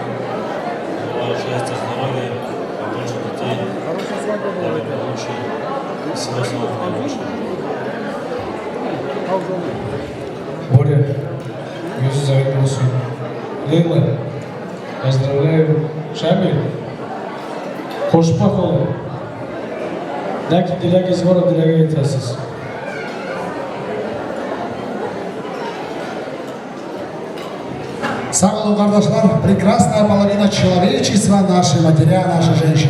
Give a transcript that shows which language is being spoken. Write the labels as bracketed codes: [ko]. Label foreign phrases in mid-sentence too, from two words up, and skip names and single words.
[ru] Желаю счастья, здоровья, побольше детей, благополучия, всего самого наилучшего. Боря, [az] gözünüz aydın olsun. Leyla, [ru] поздравляю. Шамиль, [az] hoşbak olun. [tr] Ne ki dileğiniz var o dileğe yetersiz. Sağ olun kardeşler. [ru] Прекрасная половина человечества, наши матеря, наши женщины.